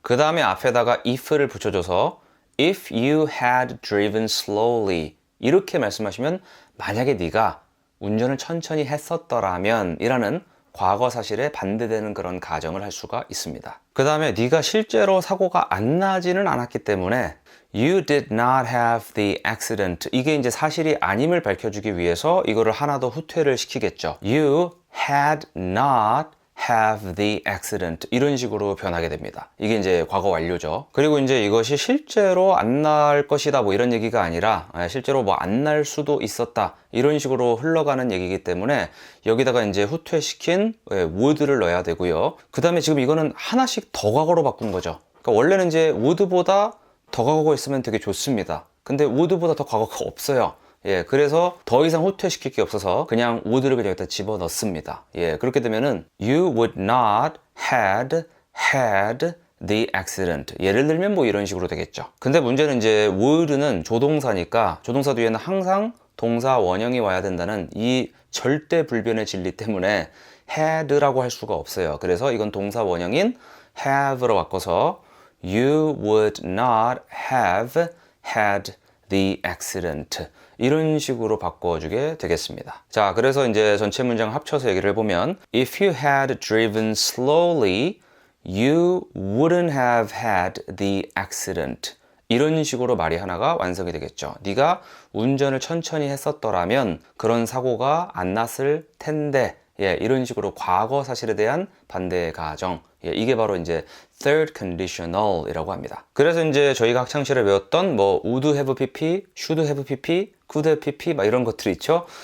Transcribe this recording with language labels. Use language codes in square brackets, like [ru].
[ko] 그 다음에 앞에다가 if를 붙여줘서 [en] if you had driven slowly [ko] 이렇게 말씀하시면, 만약에 네가 운전을 천천히 했었더라면 이라는 과거 사실에 반대되는 그런 가정을 할 수가 있습니다. 그 다음에 네가 실제로 사고가 안 나지는 않았기 때문에 [en] You did not have the accident. [ko] 이게 이제 사실이 아님을 밝혀주기 위해서 이거를 하나 더 후퇴를 시키겠죠. [en] You had not have the accident. [ko] 이런 식으로 변하게 됩니다. 이게 이제 과거 완료죠. 그리고 이제 이것이 실제로 안 날 것이다 뭐 이런 얘기가 아니라 실제로 뭐 안 날 수도 있었다 이런 식으로 흘러가는 얘기이기 때문에 여기다가 이제 후퇴시킨 would를 넣어야 되고요. 그 다음에 지금 이거는 하나씩 더 과거로 바꾼 거죠. 그러니까 원래는 이제 would보다 더 과거가 있으면 되게 좋습니다. 근데 would보다 더 과거가 없어요. 그래서 더 이상 후퇴시킬 게 없어서 그냥 would를 그냥 여기다 집어 넣습니다. 그렇게 되면은 [en] you would not had the accident. [ko] 예를 들면 뭐 이런 식으로 되겠죠. 근데 문제는 이제 would는 조동사니까 조동사 뒤에는 항상 동사 원형이 와야 된다는 이 절대 불변의 진리 때문에 had라고 할 수가 없어요. 그래서 이건 동사 원형인 have로 바꿔서 [en] You would not have had the accident. [ko] 이런 식으로 바꿔주게 되겠습니다. 자, 그래서 이제 전체 문장 합쳐서 얘기를 해보면 [en] If you had driven slowly, you wouldn't have had the accident. [ko] 이런 식으로 말이 하나가 완성이 되겠죠. 네가 운전을 천천히 했었더라면 그런 사고가 안 났을 텐데. 이런 식으로 과거 사실에 대한 반대의 가정, 예, 이게 바로 이제 third conditional이라고 합니다. 그래서 이제 저희가 학창시절에 배웠던 뭐 would have pp, should have pp, could have pp 막 이런 것들이 있죠.